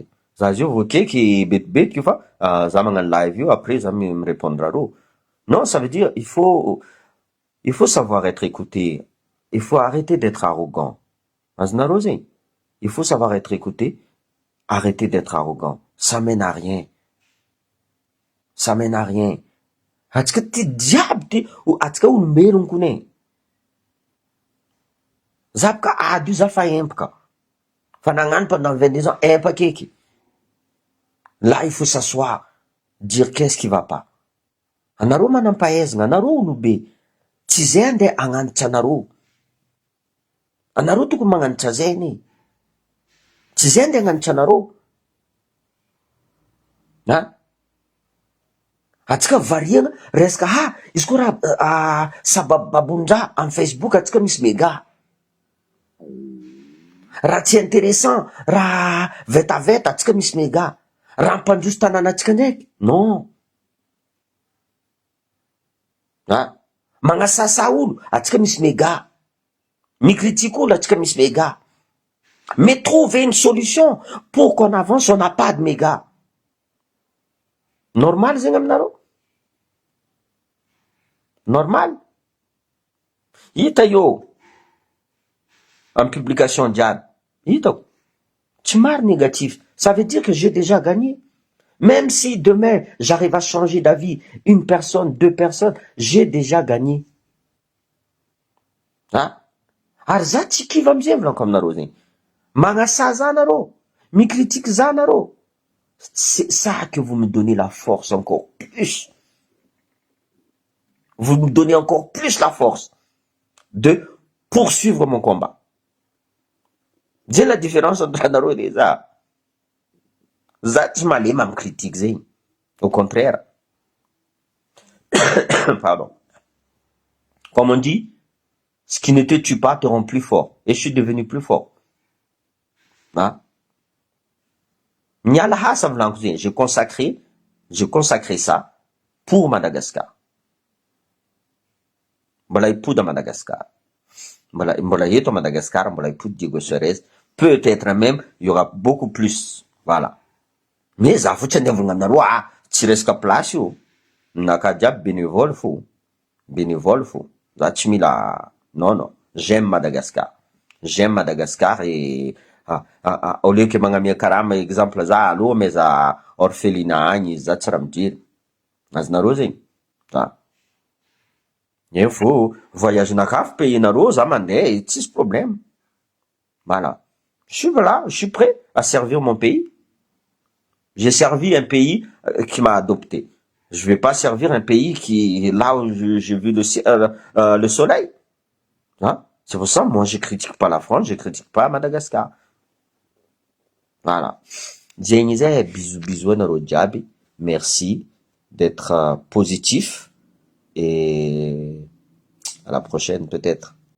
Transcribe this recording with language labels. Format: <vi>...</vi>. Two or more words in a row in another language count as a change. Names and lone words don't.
<mg>Za zio vokeky betibetiky io fa, za magnano live io, après za</mg> <fr>me répondre</fr> <mg>aro.</mg> <fr>Non, ça veut dire, il faut savoir être écouté. Il faut arrêter d'être arrogant.</fr> <mg>Azonareo zegny?</mg> <fr>Il faut savoir être écouté, arrêter d'être arrogant. Ça mène à rien. Ça mène à rien.</fr> <mg>Atsika ty diaby ty, atsika olombelogno kone. Za boka ady io za fa empaka. Fa nagnano</mg> <fr>pendant 22 ans,</fr> <mg>empaka eky.</mg> <fr>Là, il faut s'asseoir, dire qu'est-ce qui va pas.</fr> <mg>Anareo manampahaizana, anareo olobe. Tsy zay andeha agnanitra anareo. Anareo tokony magnanitra zay ne. Tsy zay andeha agnanitra anareo. Atsika variana resaka izy koa raha sababababon-draha amin'ny Facebook atsika misy méga. Raha tsy intéressant, raha vetaveta atsika misy méga. Raha mpandroso tanàna atsika ndraiky, non. Magnasasa olo atsika misy méga. Mikritique olo atsika misy méga.</mg> <fr>Mais trouver une solution pour qu'on avance, on n'a pas de méga.</fr> <mg>Normal zegny aminareo? Normal? Hita io</mg> <fr>en publication</fr> <mg>jiaby, hitako tsy maro négatif.</mg> <fr>Ça veut dire que j'ai déjà gagné. Même si demain j'arrive à changer d'avis, une personne, deux personnes, j'ai déjà gagné.</fr> <mg>Ary za tsy kiva amizay volaniko aminareo zegny. Magnasa za anareo, mikritike za anareo.</mg> <fr>C'est ça que vous me donnez la force encore plus. Vous me donnez encore plus la force de poursuivre mon combat. J'ai la différence entre anareo et za.</fr> <mg>Za tsy malema amy critique zegny.</mg> <fr>Au contraire. Pardon. Comme on dit, ce qui ne te tue pas te rend plus fort. Et je suis devenu plus fort.</fr> <mg>Miala hasa volaniko zegny.</mg> <fr>J'ai consacré ça pour Madagascar.</fr> <mg>Mbola hipody à Madagascar. Mbola eto à Madagascar, mbola hipody Diego Suarez.</mg> <fr>Peut-être même, il y aura beaucoup plus. Voilà.</fr> <mg>Mais za fotsy andeha volagna aminareo, tsy resaka place io. Naka jiaby bénévole fo. Bénévole fo. Za tsy mila</mg> <fr>Non, non. J'aime Madagascar. J'aime Madagascar et au lieu que</fr> <mg>magnamia karama exemple za aloha meza orphelinat agny za tsy raha mijery. Azonareo zegny.</mg> <fr>Il faut voyage</fr> <mg>nakafo pays nareo za mandeha tsisy problème.</mg> <fr>Voilà. Je suis là, je suis prêt à servir mon pays. J'ai servi un pays qui m'a adopté. Je vais pas servir un pays qui là où j'ai vu le soleil. Hein? C'est pour ça, moi, je critique pas la France, je critique pas Madagascar. Voilà.</fr> <mg>Zay,</mg> <fr>bisous, bisous,</fr> <mg>anareo jiaby.</mg> <fr>Merci d'être positif et à la prochaine peut-être.</fr>